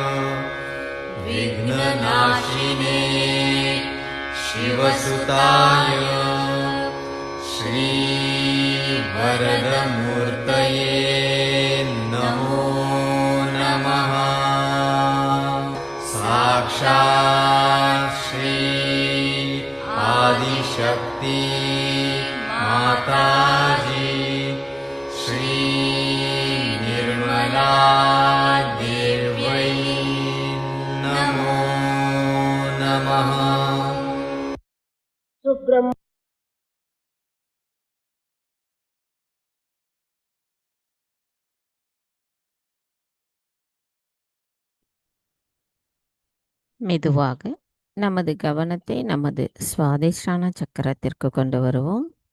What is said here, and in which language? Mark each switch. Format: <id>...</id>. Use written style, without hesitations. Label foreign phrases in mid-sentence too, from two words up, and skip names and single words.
<sa>विघ्ननाशिने शिवसुताय श्रीवरदमूर्तये नमो नमः साक्षात् श्री आदिशक्ति माताजी श्री निर्मला देव्यै नमो नमः।</sa> <ta>மெதுவாக நமது கவனத்தை நமது சுவாதிஷ்டான சக்கரத்திற்கு கொண்டு வருவோம்.</ta>